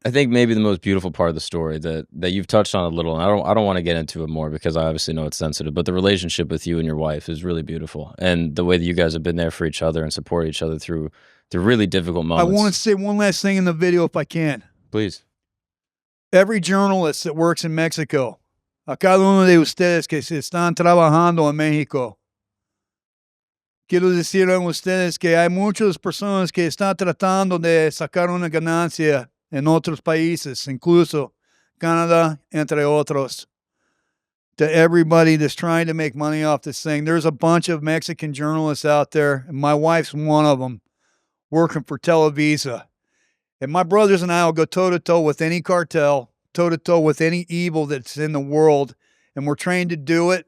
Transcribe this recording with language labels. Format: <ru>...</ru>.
<en>I think maybe the most beautiful part of the story that you've touched on a little, and I don't want to get into it more because I obviously know it's sensitive, but the relationship with you and your wife is really beautiful, and the way that you guys have been there for each other and support each other through really difficult moments. I want to say one last thing in the video, if I can. Please. Every journalist that works in Mexico,</en> <es>a cada uno de ustedes que se están trabajando en México, quiero decir a ustedes que hay muchas personas que están tratando de sacar una ganancia en otros países, incluso Canada, entre otros.</es> <en>To everybody that's trying to make money off this thing, there's a bunch of Mexican journalists out there, and my wife's one of them, working for Televisa. And my brothers and I will go toe-to-toe with any cartel, toe-to-toe with any evil that's in the world, and we're trained to do it.</en>